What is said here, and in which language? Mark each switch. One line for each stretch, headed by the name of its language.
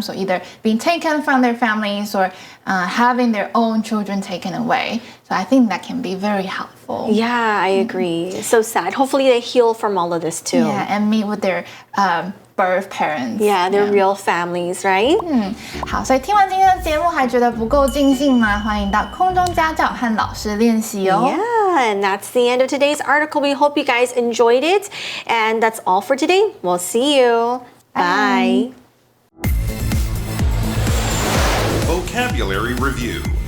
English: So either being taken from their families or having their own children taken away. So I think that can be very helpful. Yeah, I agree. So sad. Hopefully they heal from all of this too. Yeah, and meet with their birth parents. Yeah, they're real families, right?
Chinese: 好，所以听完今天的节目还觉得不够尽兴吗？欢迎到空中家教和老师练习哦。
English: Yeah, and that's the end of today's article. We hope you guys enjoyed it. And that's all for today. We'll see you. Bye. Vocabulary Review.